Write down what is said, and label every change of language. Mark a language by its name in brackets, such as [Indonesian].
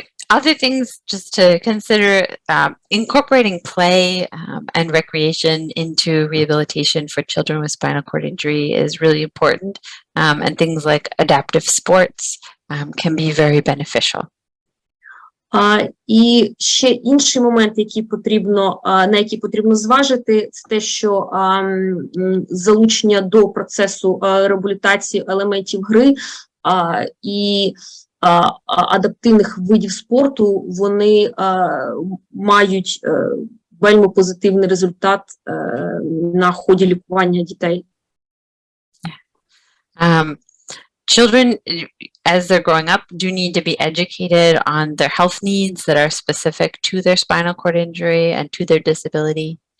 [English] Other things just to consider, incorporating play and recreation into rehabilitation for children with spinal cord injury is really important, and things like adaptive sports can be very beneficial. [Ukrainian] І ще інший момент, на який потрібно зважити, це те, що залучення до процесу реабілітації елементів гри і адаптивних видів спорту, вони мають вельми позитивний результат на ході лікування дітей. [English] children, as they're growing up, do need to be educated on their health needs that are specific to their spinal cord injury and to their disability.